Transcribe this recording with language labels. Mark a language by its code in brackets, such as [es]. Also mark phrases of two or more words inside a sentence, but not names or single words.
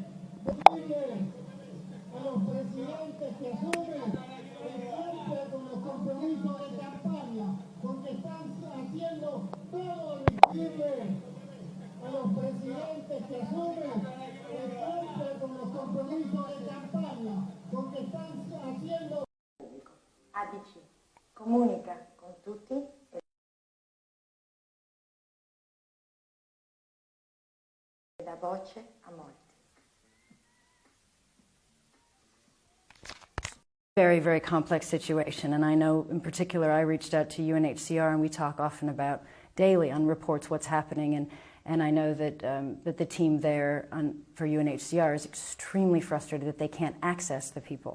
[es] Decirle a los presidentes que asumen el cumplan con los compromisos de campaña, porque están haciendo todo al revés. A los presidentes que asumen el cumplan con los compromisos de campaña, porque están haciendo. [it] ADC comunica con tutti e dà voce a molti. [en] Very, very complex situation, and I know in particular I reached out to UNHCR and we talk often about daily on reports what's happening, and I know that that the team there for UNHCR is extremely frustrated that they can't access the people.